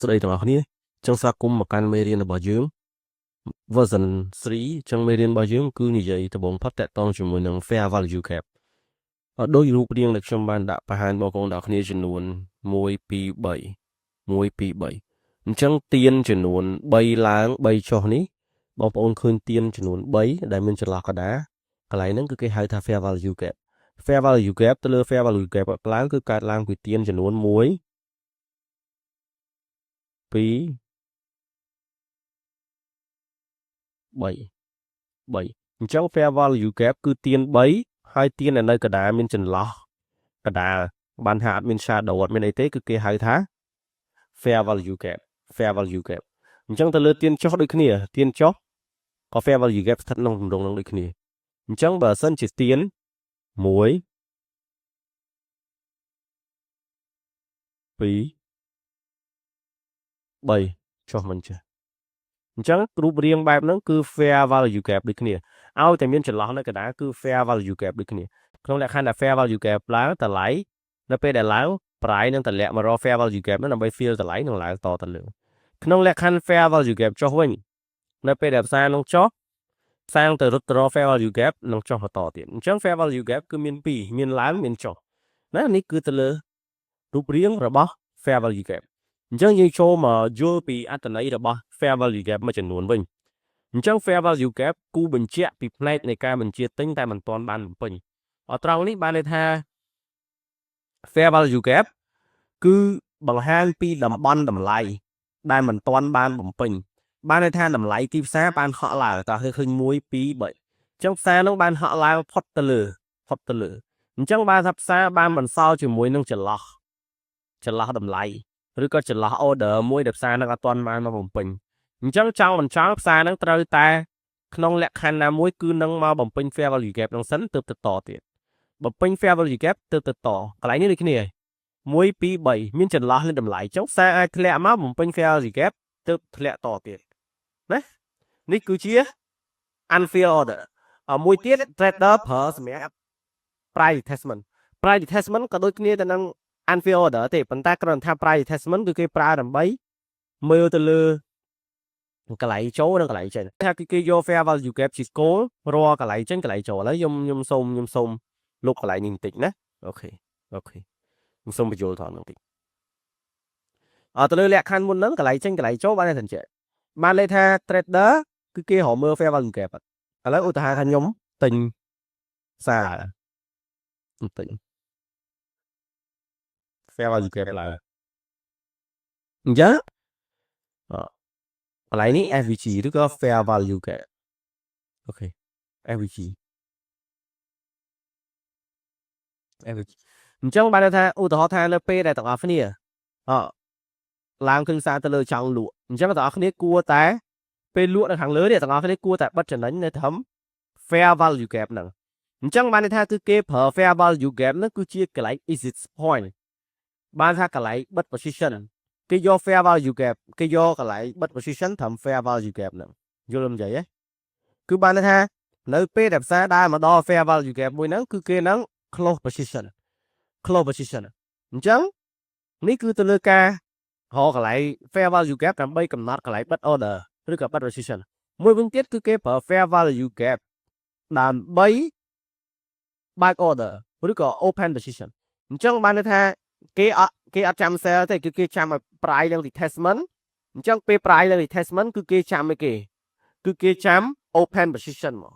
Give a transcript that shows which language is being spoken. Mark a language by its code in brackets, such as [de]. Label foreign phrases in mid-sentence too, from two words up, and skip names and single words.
[km] ស្ដីទាំងអស់គ្នាចឹងស្វាគមន៍មកកាន់មេរៀនរបស់យើង version 3ចឹងមេរៀនរបស់យើងគឺនិយាយដំបូងផុតតកតងជាមួយនឹង [en] fair value gap [km] ដោយរូបរាងដែលខ្ញុំបានដាក់បង្ហាញបងប្អូនទាំងគ្នាចំនួន1 2 3 1 2 3អញ្ចឹងទៀនចំនួន3ឡើង3ចុះនេះបងប្អូនឃើញទៀនចំនួន3ដែលមានចន្លោះកណ្ដាលកន្លែងហ្នឹងគឺគេហៅថា [en] fair value gap fair value gap [km] ទៅលើ [en] fair value gap [km] ឡើងគឺកើតឡើងពីទៀនចំនួន1 2 3 អញ្ចឹង [en] fair value gap [km] គឺទៀន3ហើយទៀននៅកណ្ដាលមានចន្លោះកណ្ដាលបានថាអត់មាន shadow អត់មានអីទេគឺគេហៅថា [en] fair value gap [km] អញ្ចឹងទៅលើទៀនចុះដូចគ្នាទៀនចុះក៏ [en] fair value gap [km] ស្ថិតក្នុងទម្រង់នឹងដូចគ្នាអញ្ចឹងបើសិនជាទៀន1 2 3ចុះមិនចេះអញ្ចឹងរូបរាងបែបហ្នឹងគឺ [en] fair value gap [km] ដូចគ្នាឲ្យតែមានចន្លោះនៅកណ្ដាលគឺ [en] fair value gap [km] ដូចគ្នាក្នុងលក្ខខណ្ឌថា [en] fair value gap [km] ឡើង តម្លៃនៅពេលដែលឡើងប្រៃនឹងតម្លាក់មករក [en] fair value gap [km] ហ្នឹងដើម្បី fill តម្លៃនឹងឡើងតទៅលើក្នុងលក្ខខណ្ឌ [en] fair value gap [km] ចុះវិញនៅពេលដែលផ្សារនឹងចុះផ្សារទៅរត់ទៅរក [en] fair value gap [km] នឹងចុះបន្តទៀតអញ្ចឹង [en] fair value gap [km] គឺមាន2មានឡើងមានចុះណានេះគឺទៅលើរូបរាងរបស់ [en] fair value gap [km] អញ្ចឹងយើងចូលមកយល់ពីអត្ថន័យរបស់ [en] fair value gap [km] មួយចំនួនវិញអញ្ចឹង [en] fair value gap [km] គូបញ្ជាក់ពីផ្នែកនៃការបញ្ជាទិញតែមិនទាន់បានបំពេញត្រង់នេះបានន័យថា [en] fair value gap [km] គឺបង្ហាញពីតំបន់តម្លៃដែលមិនទាន់បានបំពេញបានន័យថាតម្លៃទីផ្សារបានហក់ឡើងតើឃើញ1 2 3អញ្ចឹងផ្សារនោះបានហក់ឡើងផុតទៅលើអញ្ចឹងបានថាផ្សារបានបន្សល់ជាមួយនឹងចន្លោះ តម្លៃឬក៏ចន្លោះ order មួយដែលផ្សារនឹងអត់ទាន់បានមកបំពេញអញ្ចឹងចង់មិនចង់ផ្សារនឹងត្រូវតែក្នុងលក្ខខណ្ឌណាមួយគឺនឹងមកបំពេញ [en] fair value gap [km] នឹងសិនទើបទៅត ទៀតបំពេញ [en] fair value gap [km] ទើបទៅតកន្លែងនេះដូចគ្នា1 2 3មានចន្លោះលើតម្លៃអញ្ចឹងផ្សារអាចធ្លាក់មកបំពេញ fair value gap ទើបធ្លាក់តទៀត ណានេះគឺជា [en] unfair order [km] មួយទៀត trader ប្រើសម្រាប់ [en] price detachment [km] ក៏ដូចគ្នាទៅនឹង [en] unfair order [km] ទេប៉ុន្តែគ្រាន់តែថា price detachment គឺគេប្រើដើម្បីមើលទៅលើកន្លែងចូលនិងកន្លែងចេញថាគេយក [en] fair value gap [km] ជាគោលរាល់កន្លែងចេញកន្លែងចូលឥឡូវខ្ញុំសូមលុបកន្លែងនេះបន្តិចណាអូខេខ្ញុំសូមបញ្យល់ថតបន្តិចទៅលើលក្ខខណ្ឌមុនហ្នឹងកន្លែងចេញកន្លែងចូលបានតែអញ្ចឹងបានន័យថា trader គឺគេរកមើល [en] fair value gap [km] ឥឡូវឧទាហរណ៍ថាខ្ញុំទិញសារទិញ [en] fair value gap [km] ឡើងអញ្ចឹងកន្លែងនេះ FVG ឬក៏ [en] fair value gap [km] អូខេ FVG អញ្ចឹងបានថាឧទាហរណ៍ថានៅពេលដែលទាំងអស់គ្នាឡើងគ្រឿងសារទៅលើចង់លក់អញ្ចឹងទាំងអស់គ្នាគួរតែពេលលក់នៅខាងលើនេះទាំងអស់គ្នាគួរតែបិទចំណេញនៅត្រឹម [en] fair value gap [km] ហ្នឹងអញ្ចឹងបានថាគឺគេប្រើ [en] fair value gap [km] ហ្នឹង គឺជាកន្លែង [en] exit point [km] បានថាកន្លែងបិទ position គេយក [en] fair value gap [km] គេយកកន្លែងបិទ position ត្រឹម [en] fair value gap [km] ហ្នឹងយល់មិននិយាយទេគឺបានថានៅពេលដែលផ្សារដើរមកដល់ [en] fair value gap [km] មួយហ្នឹងគឺគេនឹង [en] close position [km] អញ្ចឹងនេះគឺ ទៅលើការរកកន្លែង [en] fair value gap [km] ដើម្បីកំណត់កន្លែងបិទ order ឬក៏បិទ position មួយវិញទៀតគឺគេប្រើ [en] fair value gap [km] ដើម្បីបើក order ឬក៏ [en] open position [km] អញ្ចឹងបានន័យ ថាគេអត់ចាំ sell ទេគឺគេចាំឲ្យ price និង detachment អញ្ចឹងពេល price និង detachment គឺគេចាំឲ្យគេគឺគេចាំ open position មក